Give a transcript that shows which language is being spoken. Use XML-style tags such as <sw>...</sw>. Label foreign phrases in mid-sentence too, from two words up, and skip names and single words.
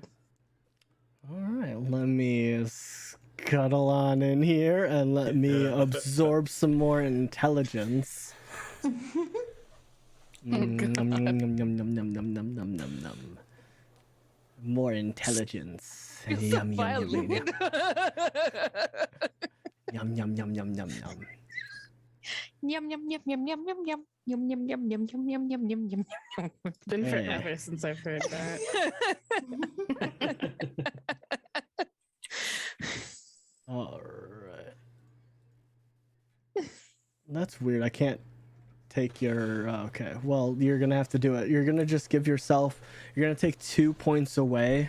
<en>All right, let me scuttle on in here and let me absorb some more intelligence. Nom, nom, nom, nom, nom, nom, nom, nom, nom, nom, nom. More intelligence. You're so Yum, yum, yum, violent. yum, yum, yum, yum, yum, yum. Yum yum yum yum yum yum yum yum yum yum yum yum yum yum yum yum. Been Yeah. forever since I've heard that. All right. That's weird. I can't take your. Okay. Well, you're gonna have to do it. You're gonna just give yourself. You're gonna take 2 points away.</en>